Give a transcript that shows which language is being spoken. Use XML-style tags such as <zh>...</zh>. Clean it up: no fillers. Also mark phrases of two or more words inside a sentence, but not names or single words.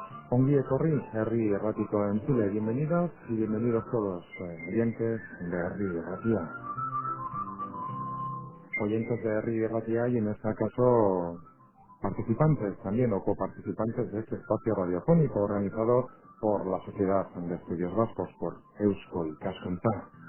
<eu>Ongi etorri, Herri Erratiko entzule,</eu> <es>bienvenidos y bienvenidos todos, oyentes de Herri Erratia. Oyentes de Herri Erratia y en este caso participantes también o coparticipantes de este espacio radiofónico organizado por la Sociedad de Estudios Vascos, por Eusko Ikaskuntza.</es>